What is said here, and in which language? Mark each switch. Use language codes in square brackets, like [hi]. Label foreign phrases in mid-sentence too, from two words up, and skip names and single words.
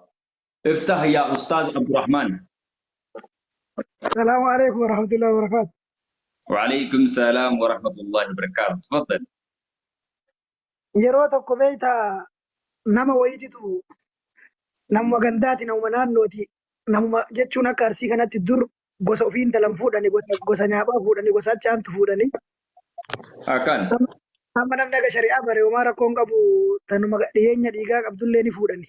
[ar] افتح يا أستاذ عبد الرحمن. السلام عليكم ورحمة الله وبركاته. وعليكم السلام ورحمة الله وبركاته. تفضل. [om] yeroo tokko beeyta nama wayititu nama gandaati nama naannooti nama jechuun akka arsii kanatti dur gosa ofii intalan fuudhani gosa nyaaphaa fuudhani gosa achaantu fuudhani. Akan. Amma namni aga shari'aa bare homaa rakkoon qabu tanuma dhiyeenya dhiigaa qabdullee ni fuudhani.